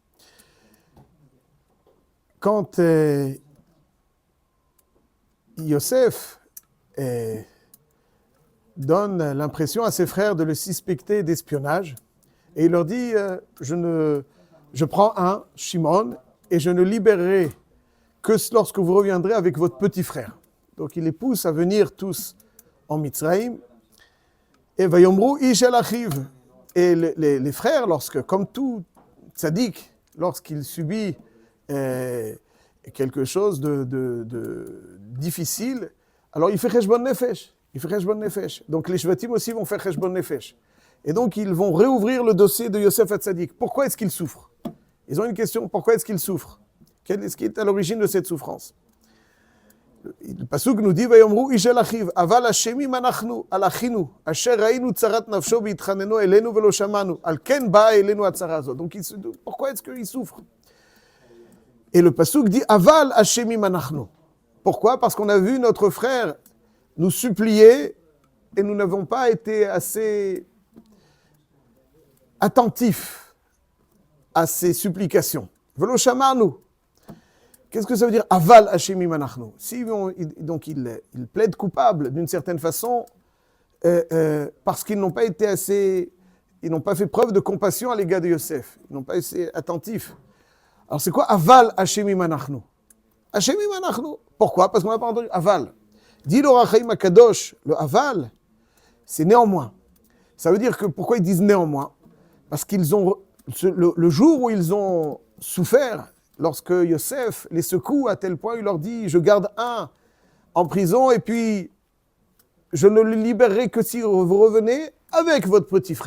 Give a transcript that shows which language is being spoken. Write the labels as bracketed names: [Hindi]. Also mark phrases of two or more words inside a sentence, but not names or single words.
[French] Quand Yosef donne l'impression à ses frères de le suspecter d'espionnage, et il leur dit je prends un, Shimon, et je ne libérerai que lorsque vous reviendrez avec votre petit frère. Donc il les pousse à venir tous en Mitzraïm, et [Hebrew] ויאמרו איש אל אחיו. [French] Et les frères, comme tout tzaddik, lorsqu'il subit quelque chose de difficile, alors il fait [Hebrew] חשבון נפש. [French] Donc les shvatim aussi vont faire [Hebrew] חשבון נפש. [French] Et donc ils vont réouvrir le dossier de Yosef HaTzadik. Pourquoi est-ce qu'il souffre? Ils ont une question, pourquoi est-ce qu'il souffre? Quel est-ce qui est à l'origine de cette souffrance? Le pasuk nous dit [Hebrew] ויאמרו איש אל אחיו אבל אשמים אנחנו על אחינו אשר ראינו צרת נפשו בהתחננו אלינו ולא שמענו על כן באה אלינו הצרה הזאת. [French] Donc pourquoi est-ce qu'il souffre? Et le pasuk dit [Hebrew] אבל אשמים אנחנו. [French] Pourquoi? Parce qu'on a vu notre frère nous supplier et nous n'avons pas été assez attentifs à ses supplications. [Hebrew] ולא שמענו. [French] Qu'est-ce que ça veut dire [Hebrew] אבל אשמים אנחנו? [French] Donc il plaide coupable d'une certaine façon parce qu'ils n'ont pas été assez, ils n'ont pas fait preuve de compassion à l'égard de Yosef. Ils n'ont pas été attentifs. Alors c'est quoi [Hebrew] אבל אשמים אנחנו? אשמים אנחנו. [French] Pourquoi? Parce qu'on n'a pas entendu aval. Dit l'Or HaChaim HaKadosh, le aval, c'est néanmoins. Ça veut dire que pourquoi ils disent néanmoins? Parce qu'ils ont le jour où ils ont souffert. Lorsque Yosef les secoue à tel point, il leur dit « Je garde un en prison et puis je ne le libérerai que si vous revenez avec votre petit frère.